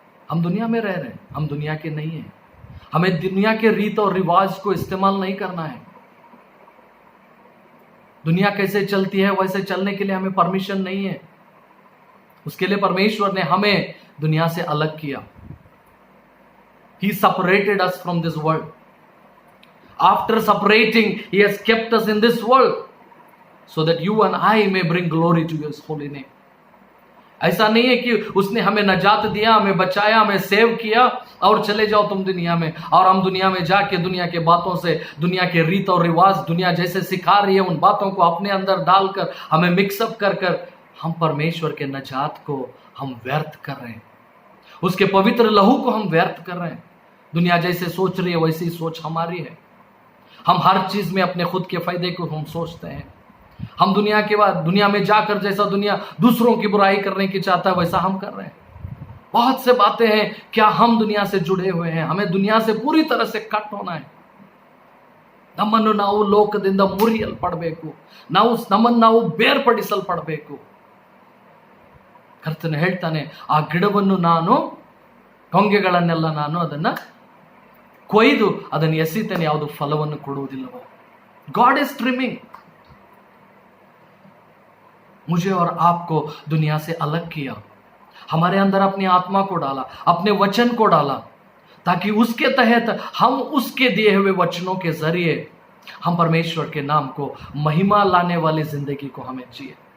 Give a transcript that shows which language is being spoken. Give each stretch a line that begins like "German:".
Hindi: हम दुनिया में रह रहे हैं, हम दुनिया के नहीं हैं। हमें दुनिया के रीत और रिवाज को इस्तेमाल नहीं करना है। दुनिया कैसे चलती है वैसे चलने के लिए हमें परमिशन नहीं है। उसके लिए परमेश्वर ने हमें दुनिया से अलग किया।
English: He separated us from this world. After separating, He has kept us in this world so that you and I may bring glory to His holy name.
Hindi: ऐसा नहीं है कि उसने हमें नजात दिया, हमें बचाया, हमें सेव किया और चले जाओ तुम दुनिया में, और हम दुनिया में जाके दुनिया के बातों से, दुनिया के रीत और रिवाज दुनिया जैसे सिखा रही है उन बातों को अपने अंदर डालकर हमें मिक्सअप कर कर हम परमेश्वर के नजात को हम व्यर्थ कर रहे हैं। उसके पवित्र लहू को हम व्यर्थ कर रहे हैं। दुनिया जैसे सोच रही है वैसी सोच हमारी है। हम हर चीज में अपने खुद के फायदे को हम सोचते हैं। हम दुनिया के बाद दुनिया में जाकर जैसा दुनिया दूसरों की बुराई करने की चाहता है वैसा हम कर रहे हैं। बहुत से बातें हैं, क्या हम दुनिया से जुड़े हुए हैं? हमें दुनिया से पूरी तरह से कट होना है।
Kannada: ನಮ್ಮನ್ನು ನಾವು ಲೋಕದಿಂದ ಮುರಿಯಲ್ಪಡಬೇಕು, ನಮ್ಮನ್ನು ನಾವು ಬೇರ್ಪಡಿಸಲ್ಪಡಬೇಕು। ಕರ್ತನು ಹೇಳ್ತಾನೆ, ಆ ಗಿಡವನ್ನು ನಾನು, ಟೊಂಗೆಗಳನ್ನೆಲ್ಲ ನಾನು ಅದನ್ನ ಕೊಯ್ದು ಅದನ್ನು ಎಸಿತೇನೆ, ಯಾವುದು ಫಲವನ್ನು ಕೊಡುವುದಿಲ್ಲವೋ।
English: God is trimming.
Hindi: मुझे और आपको दुनिया से अलग किया, हमारे अंदर अपनी आत्मा को डाला, अपने वचन को डाला, ताकि उसके तहत हम उसके दिए हुए वचनों के जरिए हम परमेश्वर के नाम को महिमा लाने वाली जिंदगी को हमें जिए।